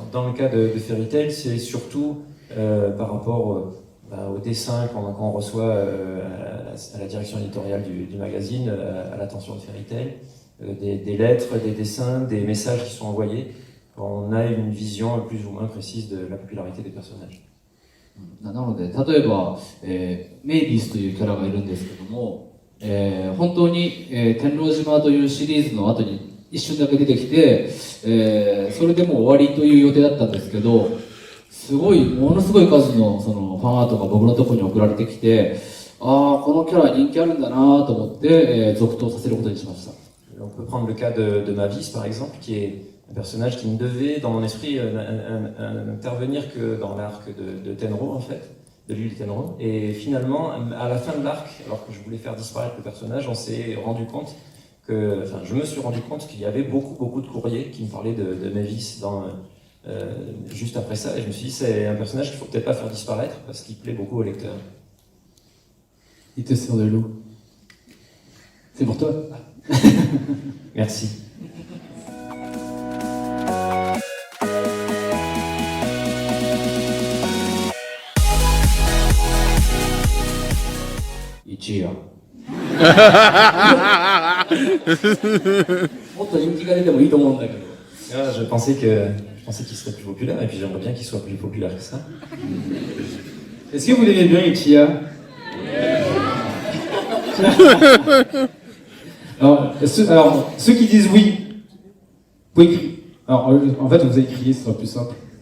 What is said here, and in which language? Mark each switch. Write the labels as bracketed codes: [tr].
[fr] Dans le cas de Fairy Tail, c'est surtout par rapport au dessin quand on reçoit à la direction éditoriale du magazine, à l'attention de Fairy Tail, des lettres, des dessins, des messages qui sont envoyés. On a une vision plus ou moins précise de la popularité des personnages. [ja] なので、例えば、メイビスというキャラがいるんですけども、本当に、天狼島というシリーズの後に一瞬だけ出てきて、それでもう終わりという予定だったんですけど、ものすごい数のそのファンアートが僕のところに送られてきて、ああ、このキャラ人気あるんだなと思って、続投させることにしました。 [fr] On peut prendre le cas de Mavis, par exemple, qui est un personnage qui ne devait, dans mon esprit, intervenir que dans l'arc de Tenro, en fait, de l'île de Tenro. Et finalement, à la fin de l'arc, alors que je voulais faire disparaître le personnage, on s'est rendu compte je me suis rendu compte qu'il y avait beaucoup de courriers qui me parlaient de Mavis juste après ça. Et je me suis dit, c'est un personnage qu'il faut peut-être pas faire disparaître parce qu'il plaît beaucoup aux lecteurs. Il te sert de l'eau. C'est pour toi. Merci. Ichiya. [ja] もっと人気が出てもいいと思うんだけど。 [fr] Ah, je pensais qu'il serait plus populaire, et puis j'aimerais bien qu'il soit plus populaire que ça. Est-ce que vous l'aimez bien, Ichiya? alors, ceux qui disent oui, vous pouvez crier. Alors, en fait, vous allez crier, ce sera plus simple.